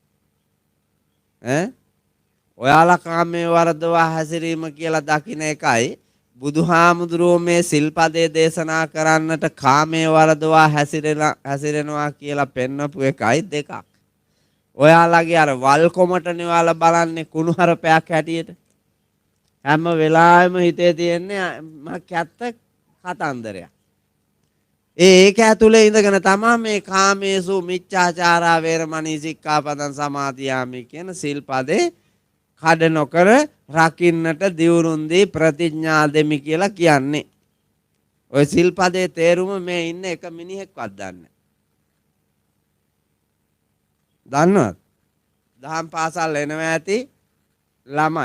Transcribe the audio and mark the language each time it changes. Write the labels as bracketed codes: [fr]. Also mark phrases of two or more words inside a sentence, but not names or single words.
[si] ඔයාලා කාමයේ වරදවා හැසිරීම කියලා දකින්න එකයි බුදුහාමුදුරුවෝ මේ සිල්පදේ දේශනා කරන්නට කාමයේ වරදවා හැසිරෙනවා කියලා පෙන්වපු එකයි දෙකක්. ඔයාලගේ අර වල් කොමටනේ ඔයාලා බලන්නේ කුණුහරුපයක් හැටියට. හැම වෙලාවෙම හිතේ තියෙන්නේ කැත්ත කතන්දරයක්. ඒක ඇතුලේ ඉඳගෙන තමයි මේ [pi] කාමේසු මිච්ඡාචාරා වේරමණී සික්ඛාපදං සමාදියාමි [si] කියන සිල්පදේ කඩ නොකර රකින්නට දියුරුන්දී ප්‍රතිඥා දෙමි කියලා කියන්නේ. ඔය සිල්පදේ තේරුම මේ ඉන්න එක මිනිහෙක්වත් දන්නේ නැහැ. දන්නවද? දහම් පාසල් එනවා ඇති ළමයි.